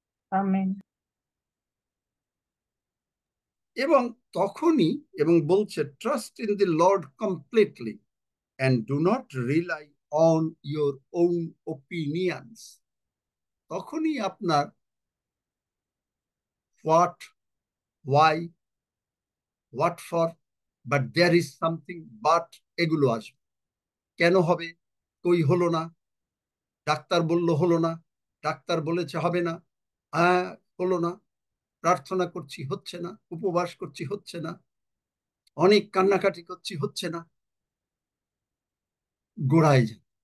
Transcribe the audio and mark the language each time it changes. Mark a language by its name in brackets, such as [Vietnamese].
[Bangla] Amen. এবং তখনই, এবং বলছে [English] Trust in the lord completely and do not rely on your own opinions. [Bangla] তখনই আপনার [English] what, why, what for, but there is something but [Bangla] এগুলো আসবে। কেন হবে? কই হলো না, ডাক্তার বলল হলো না, ডাক্তার বলেছে হবে না, হ্যাঁ হলো না, প্রার্থনা করছি হচ্ছে না, উপবাস করছি হচ্ছে না, অনেক কান্নাকাটি করছি হচ্ছে না। গোড়ায় যান।